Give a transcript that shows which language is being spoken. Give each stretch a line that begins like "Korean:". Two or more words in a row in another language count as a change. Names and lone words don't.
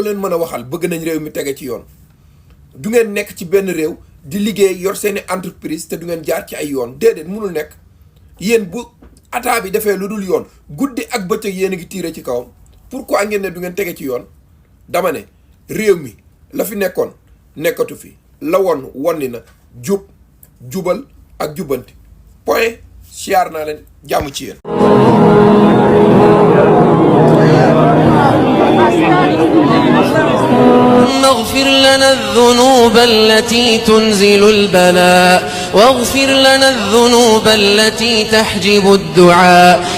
Wolof: leen mën a waxal bëgg nañ réew mi tege ci yoon du ngeen nekk ci benn réew di liggéey yor seeni entreprise te du ngeen jaar ci ay yoon déedéet mënul nekk yéen bu ataa bi defee lu dul yoon guddi ak bëccëg yéen a ngi tiire ci kawam pourquoi ngeen ne du ngeen tege ci yoon dama ne réew mi la fi nekkoon nekkatu fi la woon wonni na jub jubal ak jubanti point siyaar naa leen jàmm ci yéen
Arabic: اغفر لنا الذنوب التي تنزل البلاء واغفر لنا الذنوب التي تحجب الدعاء